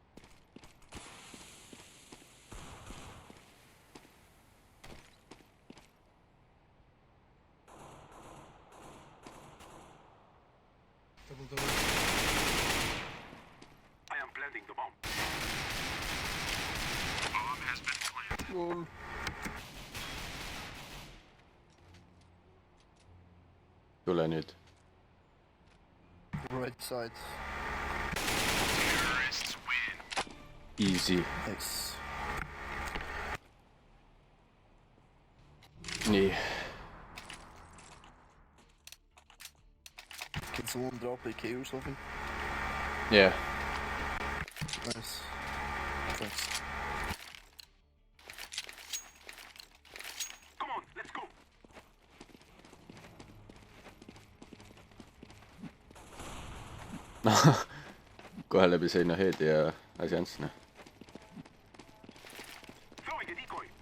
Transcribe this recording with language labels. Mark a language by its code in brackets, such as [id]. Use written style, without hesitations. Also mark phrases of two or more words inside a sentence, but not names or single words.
[en] Double. I am planting the bomb. Bomb has been planted. Lol. [et] Tule nüüd. [en] Right side. Terrorists win. Easy. Nice. [et] Nii. [en] Can someone drop AK or something? Yeah. Nice. Thanks. Come on, let's go. [et] Kohe läbi seina heedi ja asi ants, noh. [en] Throwing a decoy.